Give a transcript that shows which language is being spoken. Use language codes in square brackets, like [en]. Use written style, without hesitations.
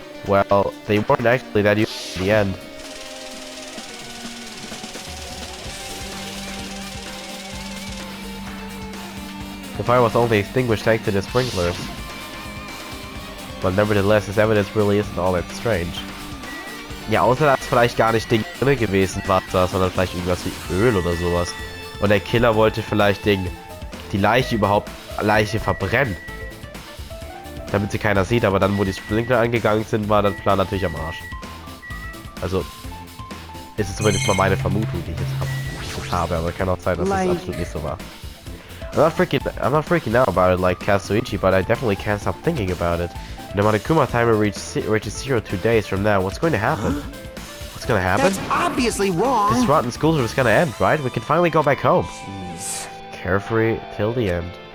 [en] Well, they weren't actually that useful in the end. The fire was only extinguished thanks to the sprinklers. But nevertheless, this evidence really isn't all that strange. [de] Ja, außer dass vielleicht gar nicht Ding drin gewesen Wasser, sondern vielleicht irgendwas wie Öl oder sowas. Und der Killer wollte vielleicht die Leiche verbrennen. Damit sie keiner sieht, aber dann, wo die Sprinkler angegangen sind, war der Plan natürlich am Arsch. Also, ist es zumindest mal meine Vermutung, die ich jetzt habe, aber kann auch sein, dass es absolut nicht so war. [en] I'm not freaking out about it like Kazuichi, but I definitely can't stop thinking about it. No matter Kuma timer reaches 0 2 days from now, what's going to happen? What's going to happen? That's obviously wrong. This rotten school is going to end, right? We can finally go back home. Jeez. Carefree till the end.